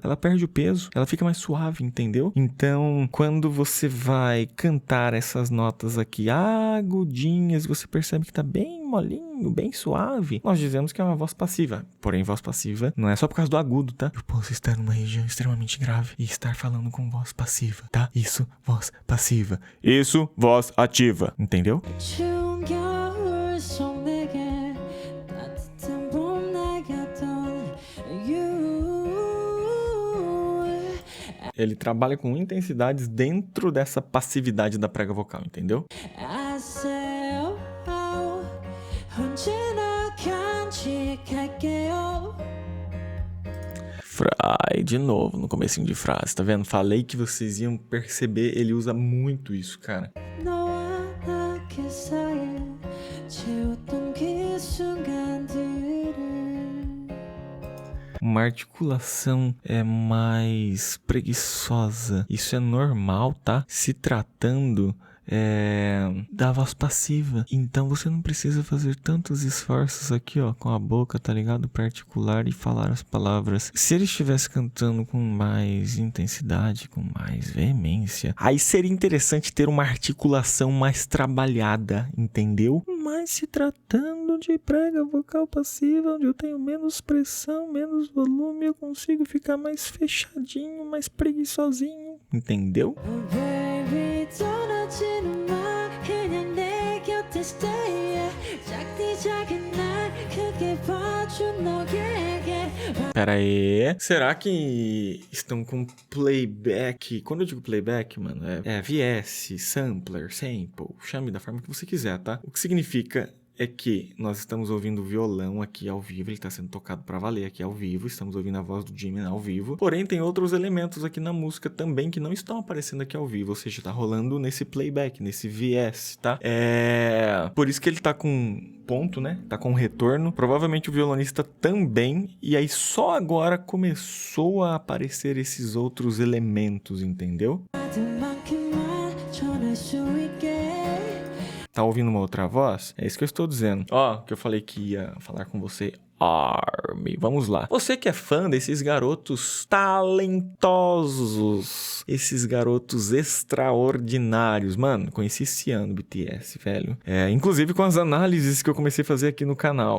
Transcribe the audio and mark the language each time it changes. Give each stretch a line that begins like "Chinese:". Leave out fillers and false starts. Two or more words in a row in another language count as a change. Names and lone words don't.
Portuguese: Ela perde o peso, ela fica mais suave, entendeu? Então, quando você vai cantar essas notas aqui agudinhas, você percebe que tá bem molinho, bem suave. Nós dizemos que é uma voz passiva. Porém, voz passiva não é só por causa do agudo, tá? Eu posso estar numa região extremamente grave e estar falando com voz passiva, tá? Isso, voz passiva. Isso, voz ativa. Entendeu?
Korean: 추운 겨울 속 내게 따뜻한 봄 내겠던 you
Portuguese: Ele trabalha com intensidades dentro dessa passividade da prega vocal, entendeu?
English: I say oh oh
Korean: 언제나 간직할게요
Portuguese: de novo no comecinho de frase, tá vendo? Falei que vocês iam perceber, ele usa muito isso, cara.
Korean: 너와 나 그 사이에 채웠던 그 순간들을
Portuguese: Uma articulação é mais preguiçosa. Isso é normal, tá? Se tratando da voz passiva. Então você não precisa fazer tantos esforços aqui, ó, com a boca, tá ligado? Pra articular e falar as palavras. Se ele estivesse cantando com mais intensidade, com mais veemência, aí seria interessante ter uma articulação mais trabalhada, entendeu? Mas se tratando de prega vocal passiva, onde eu tenho menos pressão, menos volume, eu consigo ficar mais fechadinho, mais preguiçosinho, entendeu?
English: Oh baby
Korean: 떠나지는 마 그냥 내 곁에 stay 작디 작은 날 크게 봐준 너에게
Portuguese: Pera aí, será que estão com playback? Quando eu digo playback, mano, é VS, sampler, sample, chame da forma que você quiser, tá? O que significa é que nós estamos ouvindo o violão aqui ao vivo, ele está sendo tocado para valer aqui ao vivo, estamos ouvindo a voz do Jimmy ao vivo, porém tem outros elementos aqui na música também que não estão aparecendo aqui ao vivo, ou seja, tá rolando nesse playback, nesse VS, tá? Por isso que ele tá com ponto, né? Tá com retorno, provavelmente o violonista também, e aí só agora começou a aparecer esses outros elementos, entendeu?
Korean: 만큼만 전할 수 있게
Portuguese: Tá ouvindo uma outra voz? É isso que eu estou dizendo. Ó, que eu falei que ia falar com você. Army. Vamos lá. Você que é fã desses garotos talentosos, esses garotos extraordinários. Mano, conheci esse ano o BTS, velho. Inclusive com as análises que eu comecei a fazer aqui no canal.